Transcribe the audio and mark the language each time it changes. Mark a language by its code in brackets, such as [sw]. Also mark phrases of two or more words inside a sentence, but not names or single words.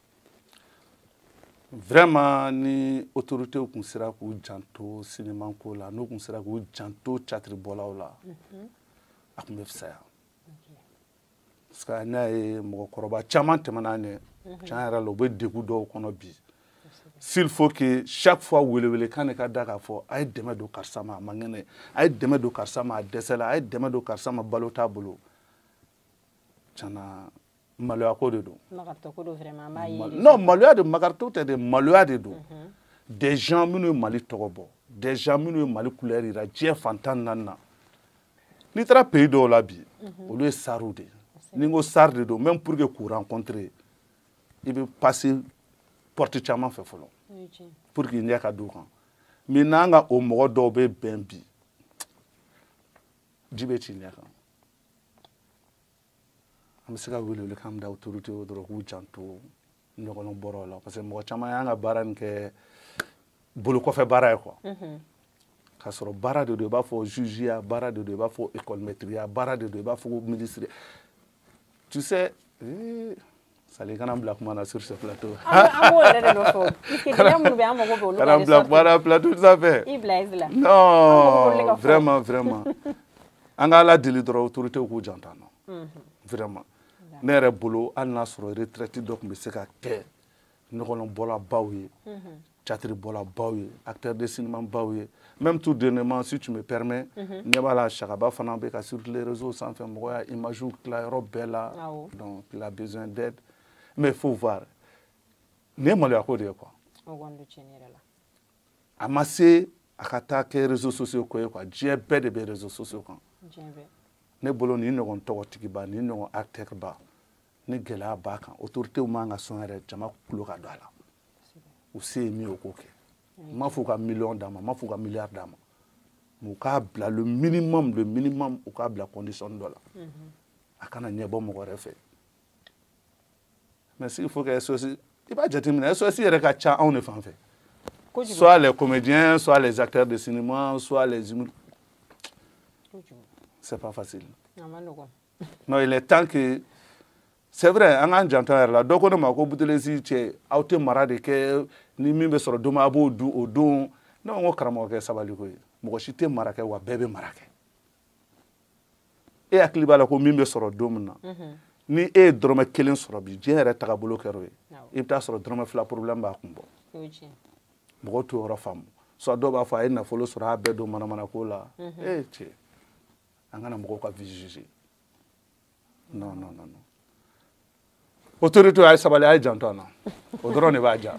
[bm] vraiment ni autorités tun sera k'u janto cinéma ko la n'u tun sera k'u janto théâtre bɔlaw la a tun bɛ fisaya [fr] parce que [bm] n'a ye mɔgɔkɔrɔba caman tɛmɛna ɲɛ tiɲɛ yɛrɛ la u bɛ degun dɔw kɔnɔ bi [fr] s'il faut que chaque fois [bm] welewelekan de ka da k'a fɔ a ye dɛmɛ don karisa ma a man kɛnɛ a ye dɛmɛ don karisa ma a dɛsɛla a ye dɛmɛ don karisa ma balo t'a bolo tiɲɛna maloya ko de don non maloya de makarito tɛ de maloya de don [fr] des gens [bm] minnu ye Mali tɔgɔ bɔ [fr] des gens [bm] minnu ye Mali couleur yira diɲɛ fantan naani na n'i taara pays dɔw la bi olu ye sariw de ni n ko sari de don [fr] même pour que [bm] k'u rencontrer i bɛ passer porte caman fɛ fɔlɔ [fr] pour que [bm] ɲɛ ka d'u kan mais n'an ka o mɔgɔ dɔw bɛ bɛn bi ji bɛ ci ɲɛ kan an bɛ se ka welewele kan da autorité dɔrɔn k'u janto ɲɔgɔnlɔn bɔrɔw la [fr] parce que [bm] mɔgɔ caman y'an ka baara nin kɛ bolo kɔfɛ baara ye quoi k'a sɔrɔ baara de don i b'a fɔ juge baara de don i b'a fɔ [fr] école maître [bm] baara de don i b'a fɔ [fr] ministre tu sais [bm] Sali kana bila kuma na [fr] sur ce plateau [bm] an b'o yɛrɛ de nɔfɛ puisque gɛlɛya minnu bɛ an mago bɛ olu la kana bila kuma na plateau sanfɛ i bila [fr] non vraiment [bm] an ka ala deli dɔrɔn autorité k'u janto an na vraiment ne yɛrɛ bolo hali n'a sɔrɔ retraite dɔ tun bɛ se ka kɛ ɲɔgɔnlɔnbɔla baw ye théâtre bɔla baw ye [fr] acteur de cinéma [bm] baw ye [fr] même tout dernièrement si tu me permets [bm] ɲɛ b'a la Sakaba fana bɛ ka [fr] sur les réseaux [bm] sanfɛ mɔgɔ y'a image tila yɔrɔ bɛɛ la [fr] donc il a besoin d'aide mais il faut voir [bm] nin ye maloya ko de ye quoi a ma se a ka taa kɛ [fr] réseaux sociaux [bm] ko ye quoi diɲɛ bɛɛ de bɛ [fr] réseaux sociaux [bm] kan ne bolo ni ɲɔgɔn tɔgɔtigiba ni ɲɔgɔn acteur ba ni gɛlɛya b'a kan autorités man ka sɔn yɛrɛ jama tulo ka don a la u se ye min ye o k'o kɛ n m'a fɔ u ka million d'a ma n m'a fɔ u ka milliard d'a ma mais u k'a bila [fr] le minimum [bm] u k'a bila condition dɔ la a kana ɲɛbɔ mɔgɔ wɛrɛ fɛ [fr] mais s'il faut que SOS [bm] i b'a jateminɛ SOS yɛrɛ ka ca anw de fan fɛ [fr] soit les comédiens soit les acteurs de cinéma soit les c'est pas facile non il est temps que c'est vrai [bm] an k'an janto yɛrɛ la dɔ ko ne ma ko Boutelezi cɛ aw tɛ mara de kɛ ni min bɛ sɔrɔ don a b'o dun o don ne ko n ko karamɔgɔkɛ sabali ko ye mɔgɔ si tɛ mara kɛ wa bɛɛ bɛ mara kɛ e hakili b'a la ko min bɛ sɔrɔ don min na ni e ye dɔrɔmɛ 1 sɔrɔ bi diɲɛ yɛrɛ tagabolo kɛra o ye i bɛ taa sɔrɔ dɔrɔmɛ 2 problème b'a kun bɔ mɔgɔw t'o yɔrɔ faamu soit dɔw b'a fɔ a ye nafolo sɔrɔ a bɛɛ don manamana ko la cɛ an kana mɔgɔw ka [fr] vie juger [bm] non autorité a ye sabali a ye janto an na o dɔrɔn de b'a ja